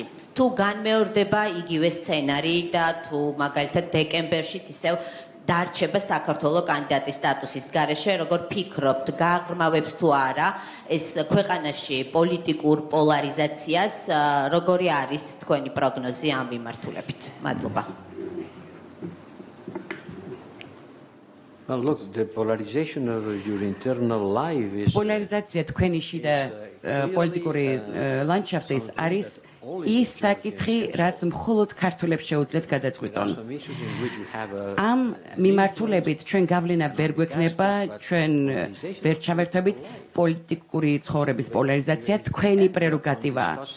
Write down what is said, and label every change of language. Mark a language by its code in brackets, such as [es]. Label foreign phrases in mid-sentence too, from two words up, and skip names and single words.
[ka] თუ განმეორდება იგივე სცენარი და თუ მაგალითად დეკემბერშიც ისევ დარჩება საქართველოს კანდიდატის სტატუსის გარეშე, როგორ ფიქრობთ, გაღრმავებს თუ არა ეს ქვეყანაში პოლიტიკურ პოლარიზაციას, როგორი არის თქვენი პროგნოზი ამ მიმართულებით? მადლობა. [en] Well, look, the polarization of your internal life is [ka] პოლარიზაცია თქვენი შიდა პოლიტიკური ლანდშაფტის არის ის საკითხი, რაც მხოლოდ ქართველებს შეუძლიათ გადაწყვიტონ. ამ მიმართულებით ჩვენ გავლენა ვერ გვექნება, ჩვენ ვერ ჩავერთვებით პოლიტიკური ცხოვრების პოლარიზაცია თქვენი პრეროგატივაა.